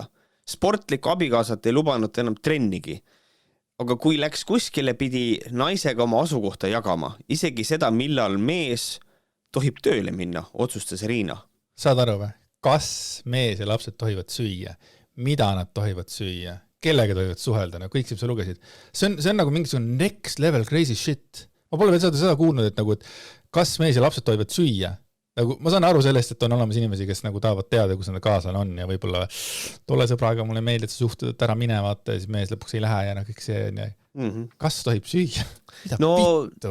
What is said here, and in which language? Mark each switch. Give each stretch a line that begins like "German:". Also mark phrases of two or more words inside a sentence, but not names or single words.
Estonian: Sportlikku abikaasat ei lubanud enam trennigi. Aga kui läks kuskile, pidi naisega oma asukohta jagama. Isegi seda, millal mees tohib tööle minna, otsustas Riina. Saad aru või? Kas mees ja lapsed tohivad süüa? Mida nad tohivad süüa? Kellega tohivad suhelda? Kõik sa lugesid. See on nagu mingisugune
English: next level crazy shit.
Estonian: Ma pole veel seda kuulnud, et nagu, et kas mees ja lapsed tohivad süüa. Nagu, ma saan aru sellest, et on olemas inimesi, kes nagu tahavad teada, kus nad kaasal on ja võib-olla tolle sõbraga mulle meeldib, et sa suhtud ära minevad ja siis mees lõpuks ei lähe ja kõik see on ja kas tohib süüa? Mida pittu?